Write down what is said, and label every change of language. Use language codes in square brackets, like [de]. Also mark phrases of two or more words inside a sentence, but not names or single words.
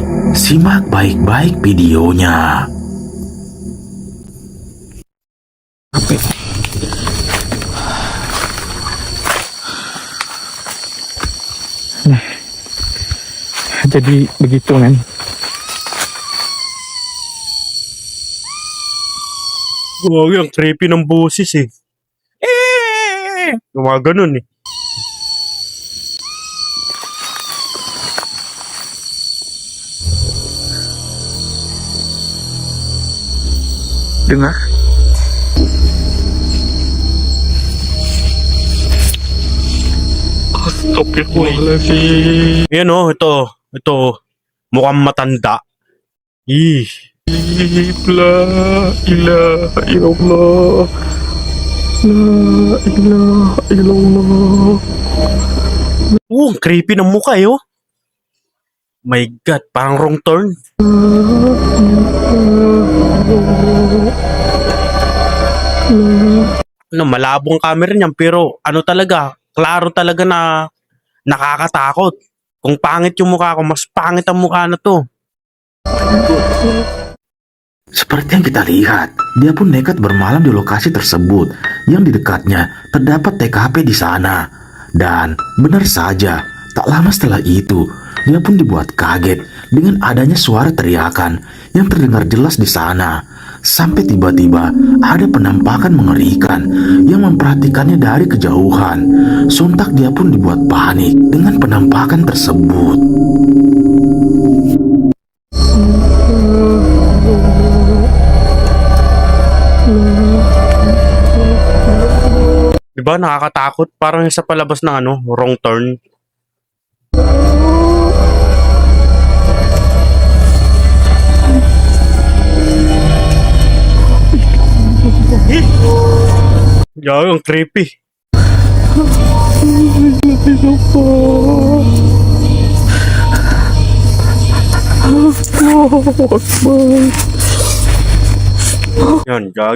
[id] Simak baik-baik videonya. Jadi begitu kan? [tl] Grabe, ang creepy ng boses Gumaganon [id] Dengar? [ar] Astagfirullahaladzim. [tl] Yan ito. Mukhang matanda. [ar] La ilaha illallah. La ilaha illallah. [tl] Ang creepy ng mukha [en] My God, [tl] parang wrong turn. Malabong camera niyan pero talaga, klaro talaga na nakakatakot. Kung pangit yung mukha ko, mas pangit ang mukha na to. [id] Seperti yang kita lihat, dia pun nekat bermalam di lokasi tersebut yang di dekatnya terdapat TKP di sana. Dan benar saja, tak lama setelah itu, dia pun dibuat kaget dengan adanya suara teriakan yang terdengar jelas di sana. Sampai tiba-tiba ada penampakan mengerikan yang memperhatikannya dari kejauhan. Sontak dia pun dibuat panik dengan penampakan tersebut. [tl] Diba nakakatakot? Parang sa palabas ng wrong turn. Gawin, ang creepy. Yan, gagi.